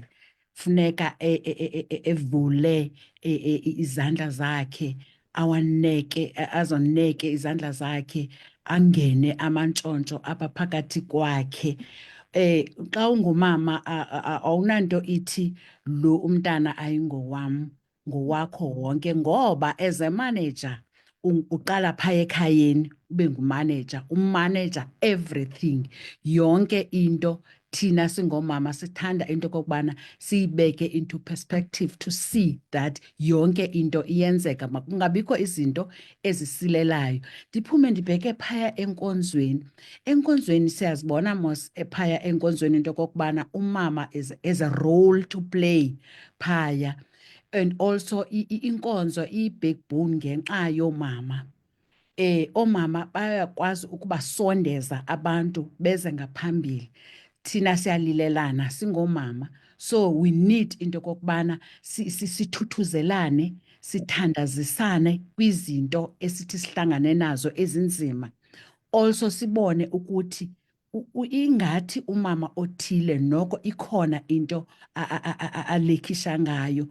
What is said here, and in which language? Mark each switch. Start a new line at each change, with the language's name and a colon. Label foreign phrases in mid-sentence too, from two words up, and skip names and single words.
Xhosa: Funeka evule izandla zakhe, azoneke izandla zakhe, angene amantshontsho apha phakathi kwakhe. Xa ungumama awunanto ithi lo umntana ayingowam, ngowakho wonke, ngoba
English: as a manager
Xhosa: uqala phaya ekhayeni ube ngumaneja, umaneja everything, yonke into. Thina singomama sithanda into okokubana siyibeke into perspective
English: to see that
Xhosa: yonke into iyenzeka, makungabikho izinto ezisilelayo. Ndiphume ndibheke phaya enkonzweni. Enkonzweni siyazibona mos phaya enkonzweni into okokubana umama
English: is a role to play
Xhosa: phaya,
English: and also
Xhosa: inkonzo iyi-backbone ngenxa yoomama. Oomama bayakwazi ukubasondeza abantu beze ngaphambili. Thina siyalilelana singomama,
English: so we need
Xhosa: into okokubana sithuthuzelane, sithandazisane kwizinto esithi sihlangane nazo ezinzima. Also sibone ukuthi ingathi umama othile noko ikhona into alekhisha ngayo,